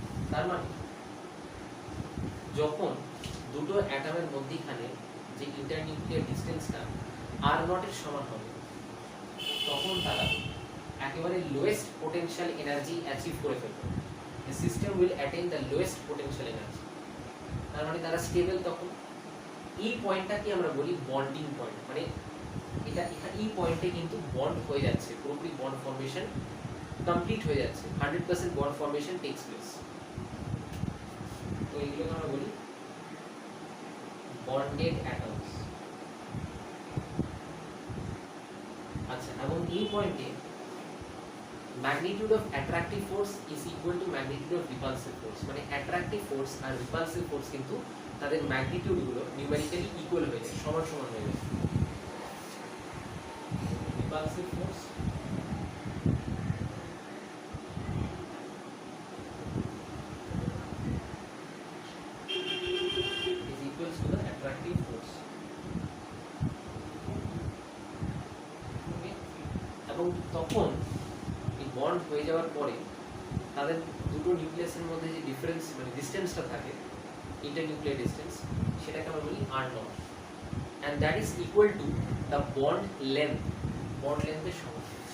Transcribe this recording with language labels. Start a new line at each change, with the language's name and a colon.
Bangla: তার মানে যখন দুটো অ্যাটমের মধ্যখানে যে ইন্টারনিউক্লিয়ার ডিসটেন্সটা আর নটের সমান হবে তখন তারা একেবারে লোয়েস্ট পোটেনশিয়াল এনার্জি অ্যাচিভ করে ফেলবে।
English: the system will attain the lowest potential energy।
Bangla: তার মানে তারা স্টেবল। তখন এই পয়েন্টটাকে আমরা বলি বন্ডিং পয়েন্ট, মানে এটা এই পয়েন্টে কিন্তু বন্ড হয়ে যাচ্ছে, পুরোপুরি বন্ড ফর্মেশন কমপ্লিট হয়ে যাচ্ছে,
English: 100% bond formation takes place.
Bangla: তো এইগুলোকে আমরা বলি বন্ডেড অ্যাটমস। আচ্ছা, এবং এই পয়েন্টে
English: magnitude of attractive force is equal to magnitude of repulsive force,
Bangla: মানে attractive force আর repulsive force কিন্তু তাদের ম্যাগনিটিউড গুলো নিউমেরিক্যালি ইকুয়াল হয়ে যায়, সমান সমান হয়ে যায়।
English: repulsive force is equals to the attractive force, okay?
Bangla: এবং তখন বন্ড হয়ে যাওয়ার পরে তাদের দুটো নিউক্লিয়াসের মধ্যে যে ডিফারেন্স, মানে ডিসটেন্সটা থাকে, ইন্টারনিউক্লিয়ার ডিসটেন্স, সেটাকে আমরা বলি are not,
English: and that is equal to the bond length,
Bangla: bond লেন্থের সমান।